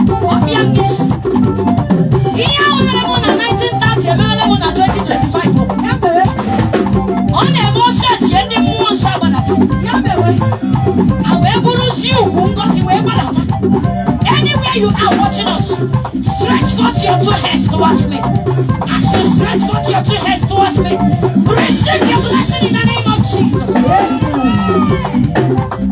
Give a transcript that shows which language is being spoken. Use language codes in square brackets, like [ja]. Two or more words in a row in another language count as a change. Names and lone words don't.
[ig] Ọ bịa m n'isi. Ihe ahụ mere mụ na nineteen thirty emerela mụ na twenty twenty-five o. Ya mere. Ọ na-eme ọsọ etie ndị mmụọ nsọ agbadata. Ya mere. A wee bụrụzie ugwu ngozi wee gbadata. [en] Anywhere you are watching us, stretch forth your two hands towards me. As you stretch forth your two hands towards me, receive your blessing in the name of Jesus. Amen.